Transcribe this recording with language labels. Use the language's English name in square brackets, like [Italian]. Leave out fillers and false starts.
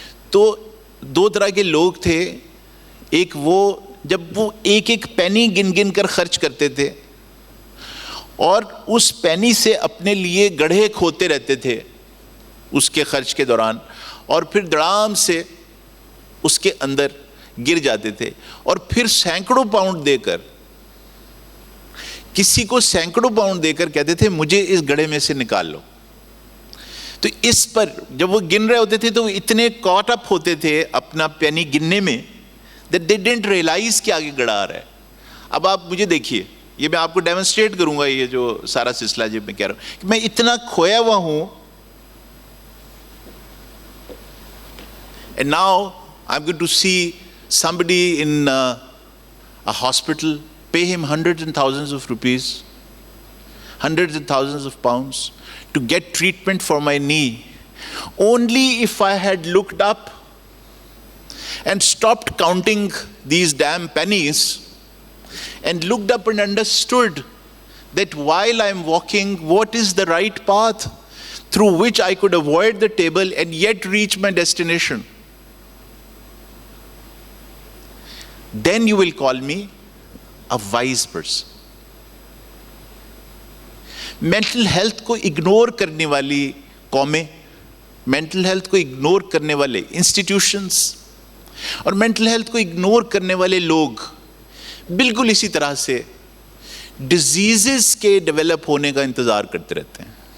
[Urdu] تو دو طرح کے لوگ تھے, ایک وہ جب وہ ایک ایک پینی گن گن کر خرچ کرتے تھے اور اس پینی سے اپنے لیے گڑھے کھوتے رہتے تھے اس کے خرچ کے دوران, اور پھر دڑام سے اس کے اندر گر جاتے تھے, اور پھر سینکڑوں پاؤنڈ دے کر, کسی کو سینکڑوں پاؤنڈ دے کر کہتے تھے مجھے اس گڑھے میں سے نکال لو. تو اس پر جب وہ گن رہے ہوتے تھے تو وہ اتنے کاٹ اپ ہوتے تھے اپنا پینی گننے میں [English] that they didn't realize [Urdu] کہ آگے گڑھا آ رہا ہے. اب آپ مجھے دیکھیے, یہ میں آپ کو ڈیمونسٹریٹ کروں گا, یہ جو سارا سلسلہ جب میں کہہ رہا ہوں کہ میں اتنا کھویا ہوا ہوں, [English] and now I'm going to see somebody in a hospital, pay him hundreds and thousands of rupees, hundreds and thousands of pounds to get treatment for my knee. Only if I had looked up and stopped counting these damn pennies and looked up and understood that while I'm walking, what is the right path through which I could avoid the table and yet reach my destination. Then you will call me a wise person. [Urdu] Mental health کو ignore کرنے والی قومیں, mental health کو ignore کرنے والے institutions اور mental health کو ignore کرنے والے لوگ بالکل اسی طرح سے ڈیزیزز کے ڈیولپ ہونے کا انتظار کرتے رہتے ہیں.